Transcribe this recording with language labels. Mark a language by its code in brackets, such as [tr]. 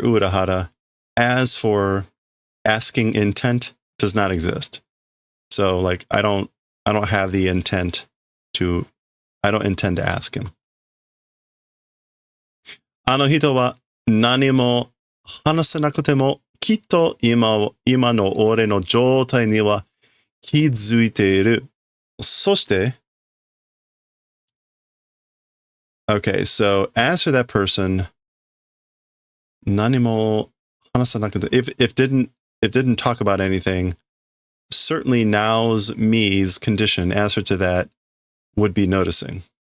[en] Urahara, as for asking intent does not exist. So like I don't have the intent to, I don't intend to ask him. [ja] あの人は何も話せなくてもきっと今の俺の状態には気づいている。そして [en] Okay, so as for that person, [ja] 何も話せなくて [en] if didn't talk about anything, certainly now's me's condition, answer to that, would be noticing.